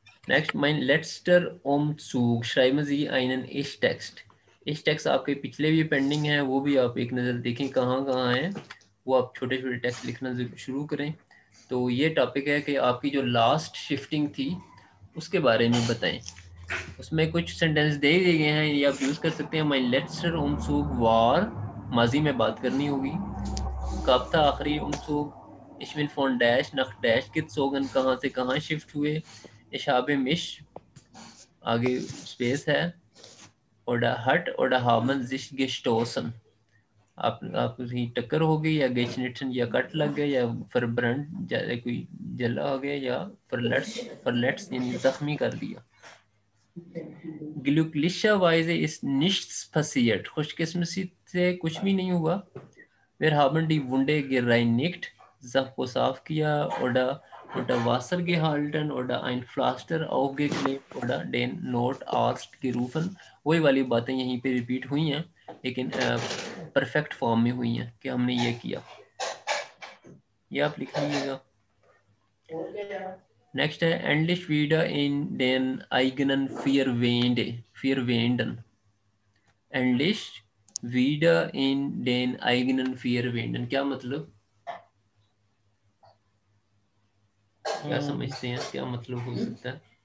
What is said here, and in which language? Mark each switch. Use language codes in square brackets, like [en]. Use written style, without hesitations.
[de] Next, mein letzter Umzug. Schreiben Sie einen Ich-Text. [hi] Ich-Text आपके पिछले भी पेंडिंग है, वो भी आप एक नज़र देखें कहाँ कहाँ हैं, वो आप छोटे छोटे टेक्स्ट लिखना शुरू करें। तो ये टॉपिक है कि आपकी जो लास्ट शिफ्टिंग थी उसके बारे में बताएं। उसमें कुछ सेंटेंस दे दिए गए हैं, ये आप यूज़ कर सकते हैं। [de] mein letzter Umzug war, [hi] माजी में बात करनी होगी। कब था आखिरी umzug? [de] Ich bin von Dash nach Dash gezogen, [hi] कहाँ से कहाँ शिफ्ट हुए। [de] Ich habe mich, [hi] आगे स्पेस है। [de] oder hat oder haben sich gestoßen, [hi] आप कहीं टक्कर हो गई, या गेचनिटन या कट लग गया, या फरब्रंट कोई जला हो गया, या फरलेट्स यानी जख्मी कर दिया। [de] glücklicherweise ist nichts passiert, [hi] खुशकिस्मती से कुछ भी नहीं हुआ। [de] Wir haben die Wunde gereinigt, [hi] जख्म को साफ किया। [de] oder Wasser gehalten oder ein Pflaster aufgeklebt oder den Notarzt gerufen। [hi] वही वाली बातें यहीं पे रिपीट हुई हैं, लेकिन परफेक्ट फॉर्म में हुई हैं कि हमने ये किया। ये आप लिख लीजिएगा। नेक्स्ट है [de] endlich wieder in den eigenen vier Wände, vier Wänden। endlich wieder in den eigenen vier Wänden [hi] क्या मतलब, क्या समझते हैं, क्या मतलब हो सकता है?